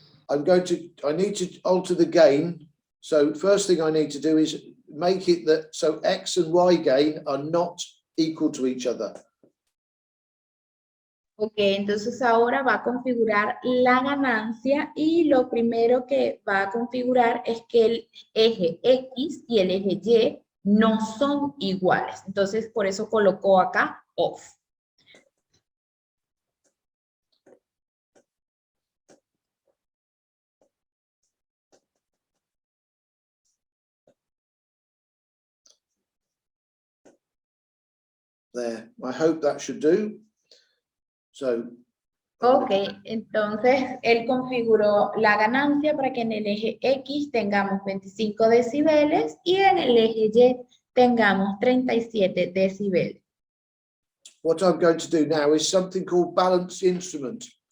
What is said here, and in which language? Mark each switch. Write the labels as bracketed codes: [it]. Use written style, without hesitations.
[en] I need to alter the gain. So first thing I need to do is make it that so X and Y gain are not equal to each other. [es] Ok, entonces ahora va a configurar la ganancia y lo primero que va a configurar es que el eje X y el eje Y no son iguales. Entonces por eso colocó acá off. [en] There, I hope that should do. So. [es] Ok, entonces él configuró la ganancia para que en el eje X tengamos 25 decibeles y en el eje Y tengamos 37 decibeles. [en] What I'm going to do now is something called balance instrument.